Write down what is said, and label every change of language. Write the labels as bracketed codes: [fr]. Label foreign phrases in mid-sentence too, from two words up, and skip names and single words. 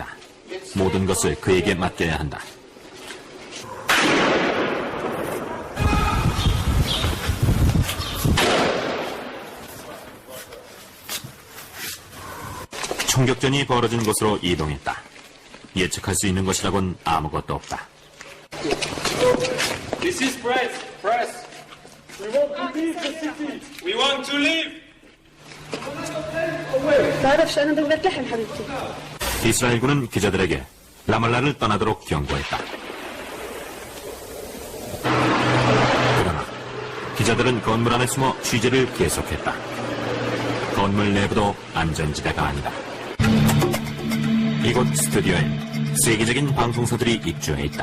[ko] 모든 것을 그에게 맡겨야 한다. 총격전이 벌어진 곳으로 이동했다. 예측할 수 있는 것이라곤 아무것도 없다. [en] This is press. Press. We want to leave the city. We want to leave. [ar] تعرفش أنا بدي أتلحم حبيبتي. [ko] 이스라엘군은 기자들에게 라말라를 떠나도록 경고했다. 그러나 기자들은 건물 안에 숨어 취재를 계속했다. 건물 내부도 안전지대가 아니다. 이곳 스튜디오엔 세계적인 방송사들이 입주해 있다.